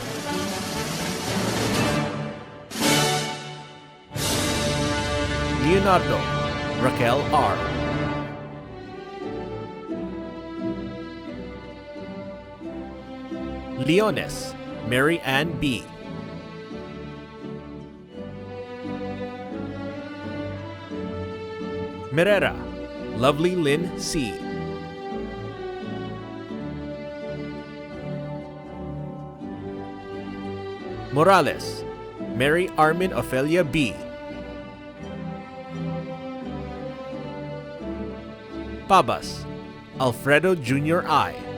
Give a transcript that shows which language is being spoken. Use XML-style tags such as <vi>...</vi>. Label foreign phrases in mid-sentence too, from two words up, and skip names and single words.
<en>Leonardo Raquel R. Leones Mary Ann B. Merera Lovely Lynn C. Morales Mary Armin Ophelia B. Pabas Alfredo Jr. I.</en>